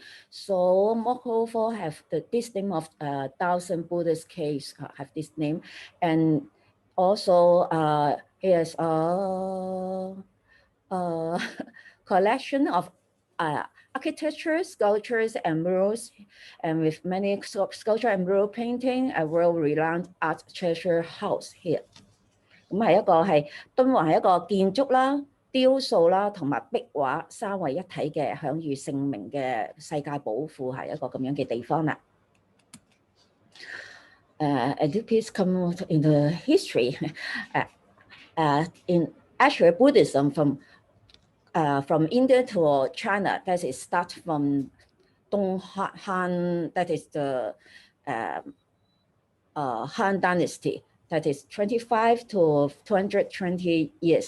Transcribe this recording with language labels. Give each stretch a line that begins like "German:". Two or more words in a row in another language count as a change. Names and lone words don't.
English: So Mokgo have this name of 1,000 Buddhist caves have this name, and also here's a collection of architecture, sculptures, and murals, and with many sculpture and mural painting, a world-renowned art treasure house here.
Cantonese: 咁係一個係敦煌係一個建築啦、雕塑啦同埋壁畫三位一體嘅享譽盛名嘅世界寶庫，係一個咁樣嘅地方啦。
English: And this comes in the history. In actually Buddhism from India to China, that is start from Dunhuang, that is the Han Dynasty, that is 25 to 220 years.